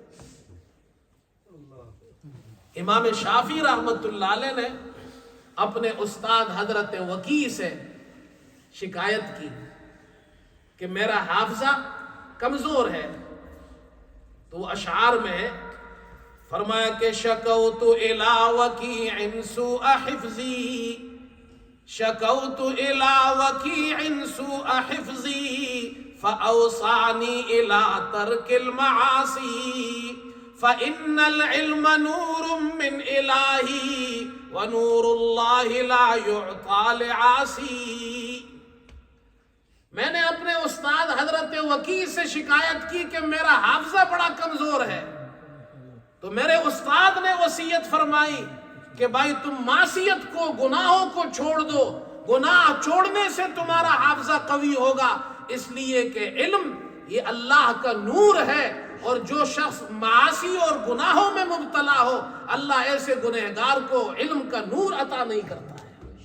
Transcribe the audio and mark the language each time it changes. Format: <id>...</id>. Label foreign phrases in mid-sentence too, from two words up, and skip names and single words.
<ur>امام شافعی رحمت اللہ علیہ نے اپنے استاد حضرت وکیع سے شکایت کی کہ میرا حافظہ کمزور ہے، تو وہ اشعار میں ہے، فرمایا کہ</ur> <ar>شکوت الی وکیع سوء حفظی، شکوت الی وکیع سوء حفظی فاوصانی الی ترک المعاصی، فإن العلم نور من الہی ونور اللہ لا یعطى لعاصی۔</ar> <ur>میں نے اپنے استاد حضرت وکیع سے شکایت کی کہ میرا حافظہ بڑا کمزور ہے، تو میرے استاد نے وصیت فرمائی کہ بھائی تم معصیت کو، گناہوں کو چھوڑ دو، گناہ چھوڑنے سے تمہارا حافظہ قوی ہوگا، اس لیے کہ علم یہ اللہ کا نور ہے، اور جو شخص معاصی اور گناہوں میں مبتلا ہو اللہ ایسے گنہگار کو علم کا نور عطا نہیں کرتا ہے۔</ur>